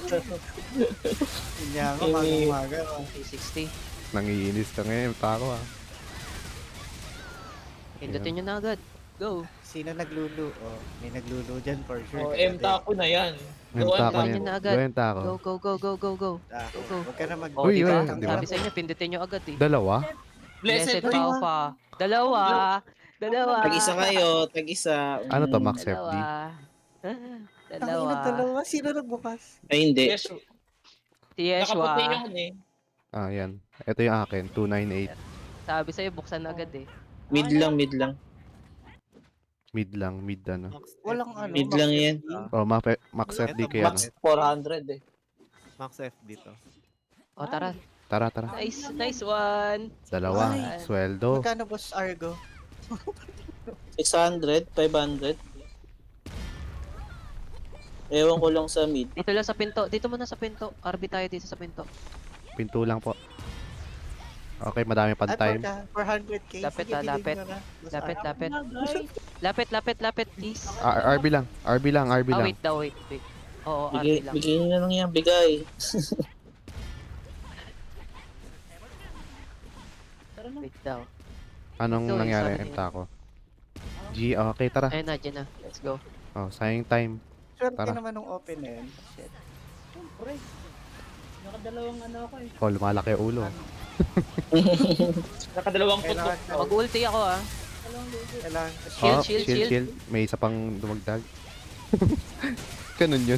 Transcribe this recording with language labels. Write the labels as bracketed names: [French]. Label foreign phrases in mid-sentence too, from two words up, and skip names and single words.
[Filipino] Hindi ako, umaga. 360. Nangiinis ka ngayon. Tako ah. Pindutin nyo na agad. Go. Sino naglulu? Oh, may naglulu dyan [English] for sure. [Filipino] Oh, Emta ko na yan. Yung Go, tako Emta. niya. Yun na agad. Go yung tako. [English] Go, go, go, go, go, go. [Filipino] Ah, [English] Go, go. [Filipino] Huwag ka na mag... Oh, Uy, diba? uy, diba? Sabi sa inyo, pindutin nyo agad eh. Dalawa? Blessed Blessed Ring. Paufa. Dalawa. Dalawa. Tag-isa kayo, tag-isa. Ano to, Max FD? Dalawa. Dalawa. Dalawa. Dalawa. Sino nagbukas? Ay, hindi. Yes. Si Yeshua. Nakaputi yun eh. Ah, yan. Ito yung akin. 298. Sabi sa'yo, buksan na agad eh. Mid lang, mid lang. Mid lang. Mid ano. Walang ano. Mid lang yan. Oh, Max FD kaya ano. Max 400 eh. Max F dito. O tara. Tara, tara. [English] Nice, nice one. [Filipino] Dalawa. Ay. Sweldo. Magkano boss Argo? 600, 500. Ewan ko lang sa mid. Dito lang sa pinto. Dito muna sa pinto. RB tayo dito sa pinto. Pinto lang po. Okay, madami pa time. 400k. Lapit Sige, na, bilhin lapit. mo na. Boss Lapit, Argo. lapit. Lapit, lapit, lapit, please. RB lang. RB lang. RB Ah, lang. wait daw, [English] wait, wait. [Filipino] Oo, RB Bigay, lang. bigay nyo na lang yan, bigay. Wait daw. Anong Ito, yung nangyari? sabi niya. Emta ko. G, okay, tara. Ayun na, dyan na. [English] Let's go. [Filipino] Oh, sayang time. Swerte Tara. naman ng open na yun. Shit. Oh, lumalaki yung ulo. Nakadalawang puto. Kailangan, Mag-ulti ako ah. kailangan. Shield, Oh, [English] shield, shield. [Filipino] May isa pang dumagdag. Ganun yun.